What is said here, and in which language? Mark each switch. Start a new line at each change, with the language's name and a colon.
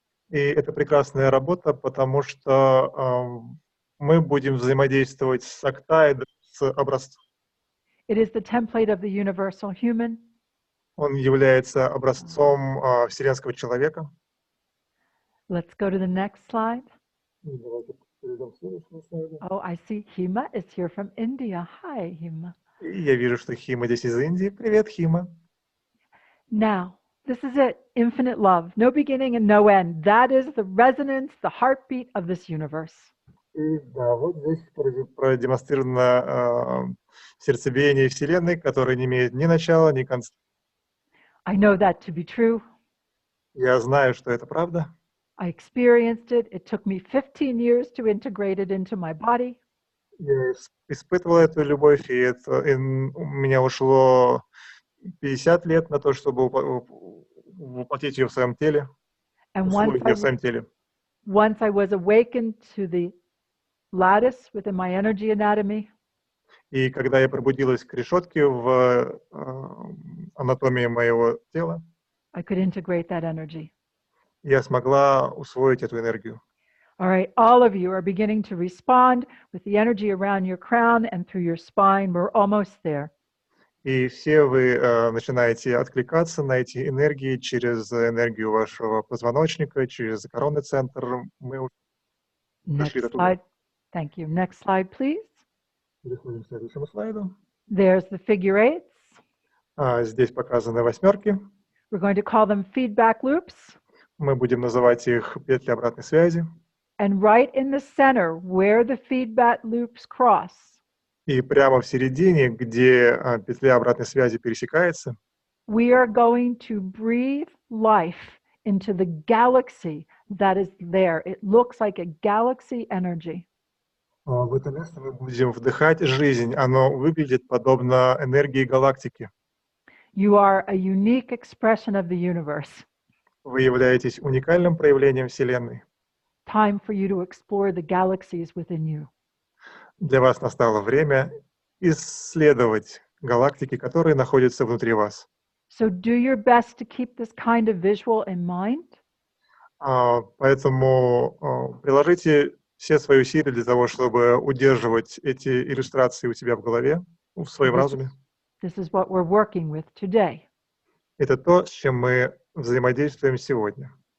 Russian: И это прекрасная работа, потому что мы будем взаимодействовать с октаэдром, с образцом.
English: It is the template of the universal human.
Russian: Он является образцом вселенского человека.
English: Let's go to the next slide.
Russian: Давайте перейдем к следующему слайду.
English: Oh, I see Hima is here from India. Hi, Hima.
Russian: И я вижу, что Хима здесь из Индии. Привет, Хима.
English: Now, this is it. Infinite love. No beginning and no end. That is the resonance, the heartbeat of this universe.
Russian: И да, вот здесь продемонстрировано сердцебиение Вселенной, которое не имеет ни начала, ни конца.
English: I know that to be true.
Russian: Я знаю, что это правда.
English: I experienced it. It took me 15 years to integrate it into my body.
Russian: Я испытывал эту любовь, и у меня ушло 50 лет на то, чтобы воплотить ее в своем теле,
English: And
Russian: усвоить ее в своем теле.
English: once I was awakened to the lattice within my energy anatomy,
Russian: И когда я пробудилась к решетке в анатомии моего тела,
English: I could integrate that energy.
Russian: я смогла усвоить эту энергию.
English: All right, all of you are beginning to respond with the energy around your crown and through your spine. We're almost there.
Russian: И все вы начинаете откликаться на эти энергии через энергию вашего позвоночника, через коронный центр. Мы уже дошли до
English: Next
Russian: туда.
English: slide. Thank you. Next slide, please.
Russian: Переходим к следующему слайду.
English: There's the figure eights.
Russian: Здесь показаны восьмерки.
English: We're going to call them feedback loops.
Russian: Мы будем называть их петли обратной связи.
English: And right in the center, where the feedback loops cross,
Russian: И прямо в середине, где петля обратной связи пересекается,
English: we are going to breathe life into the galaxy that is there. It looks like a galaxy energy.
Russian: в это место мы будем вдыхать жизнь. Оно выглядит подобно энергии галактики.
English: You are a unique expression of the universe.
Russian: Вы являетесь уникальным проявлением Вселенной.
English: Time for you to explore the galaxies within you.
Russian: Для вас настало время исследовать галактики, которые находятся внутри вас.
English: So do your best to keep this kind of visual in mind.
Russian: Поэтому приложите все свои усилия для того, чтобы удерживать эти иллюстрации у себя в голове, в своем разуме.
English: This is what we're working with today.
Russian: Это то, с чем мы взаимодействуем сегодня.